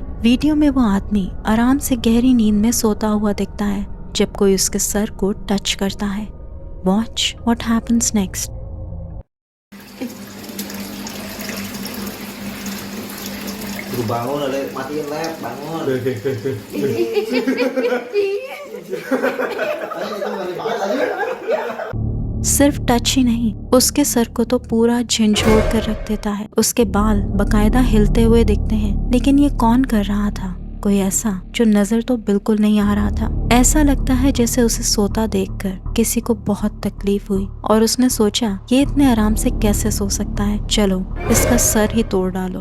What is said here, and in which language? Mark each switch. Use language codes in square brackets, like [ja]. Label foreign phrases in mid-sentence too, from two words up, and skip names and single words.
[hi] वीडियो में वो आदमी आराम से गहरी नींद में सोता हुआ दिखता है जब कोई उसके सर को टच करता है। [en] watch what happens next. [id] Bangun ada matiin lab, bangun. [hi] सिर्फ टच ही नहीं, उसके सर को तो पूरा झंझोड़ कर रख देता है। उसके बाल बकायदा हिलते हुए दिखते हैं। लेकिन ये कौन कर रहा था? कोई ऐसा जो नजर तो बिल्कुल नहीं आ रहा था। ऐसा लगता है जैसे उसे सोता देखकर किसी को बहुत तकलीफ हुई और उसने सोचा ये इतने आराम से कैसे सो सकता है, चलो इसका सर ही तोड़ डालो।